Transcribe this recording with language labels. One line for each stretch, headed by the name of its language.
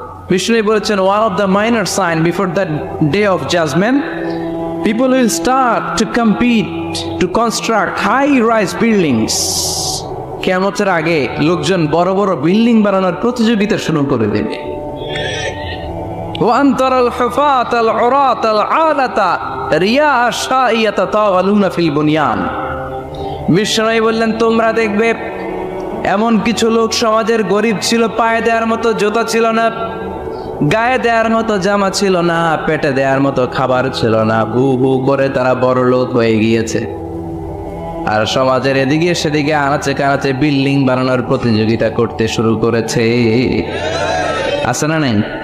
Bangla: বিষ্ণু বলেছেন
English: one of the minor sign before the day of judgment, people will start to compete to construct high-rise buildings.
Bangla: কিয়ামতের আগে লোকজন বড় বড় building বানানোর প্রতিযোগিতা শুরু করে দেবে।
Arabic: وأن ترى الحفاة العراة العالة رياء الشائية يتطاولون في البنيان.
Bangla: বিষ্ণু বললেন তোমরা দেখবে এমন কিছু লোক সমাজের গরিব ছিল, পায়ে দেওয়ার মতো জুতা ছিল না, গায়ে দেওয়ার মতো জামা ছিল না, পেটে দেওয়ার মতো খাবার ছিল না, হু হু করে তারা বড় লোক হয়ে গিয়েছে। আর সমাজের এদিকে সেদিকে আনাচে কানাচে বিল্ডিং বানানোর প্রতিযোগিতা করতে শুরু করেছে। আছে না নাই?